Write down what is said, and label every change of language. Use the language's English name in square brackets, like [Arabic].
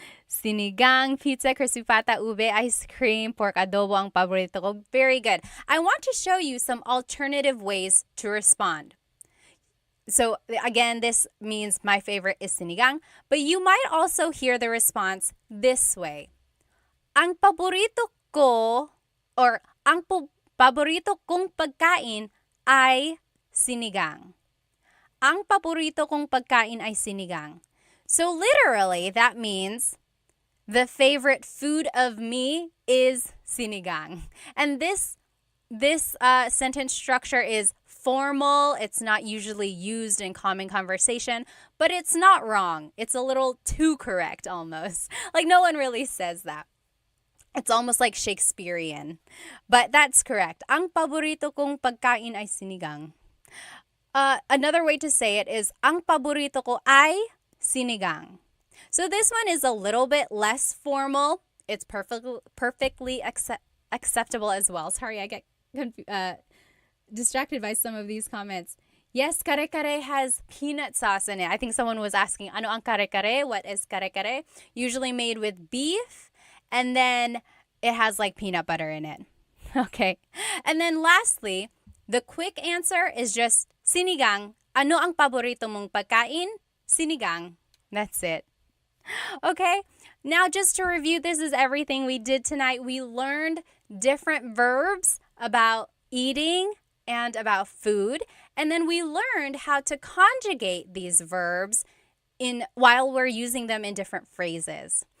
[Filipino] Sinigang, pizza, crispy pata, ube, ice cream, pork adobo ang paborito ko. [English] Very good. I want to show you some alternative ways to respond. So again, this means my favorite is sinigang, but you might also hear the response this way. [Filipino] Ang paborito ko or paborito kong pagkain ay sinigang. Ang paborito kong pagkain ay sinigang. [English] So literally, that means the favorite food of me is sinigang. And this sentence structure is formal. It's not usually used in common conversation, but it's not wrong. It's a little too correct almost. Like no one really says that. It's almost like Shakespearean. But that's correct. [Filipino] Ang paborito kong pagkain ay sinigang. [English] Another way to say it is, [Filipino] ang paborito ko ay sinigang. [English] So this one is a little bit less formal. It's perfectly acceptable as well. Sorry, I get distracted by some of these comments. Yes, kare-kare has peanut sauce in it. I think someone was asking, [Filipino] ano ang kare-kare? [English] What is kare-kare? Usually made with beef, and then it has like peanut butter in it. Okay. And then lastly, the quick answer is just sinigang. [Filipino] Ano ang paborito mong pagkain? [English] Sinigang. That's it. Okay. Now, just to review, this is everything we did tonight. We learned different verbs about eating and about food. And then we learned how to conjugate these verbs while we're using them in different phrases.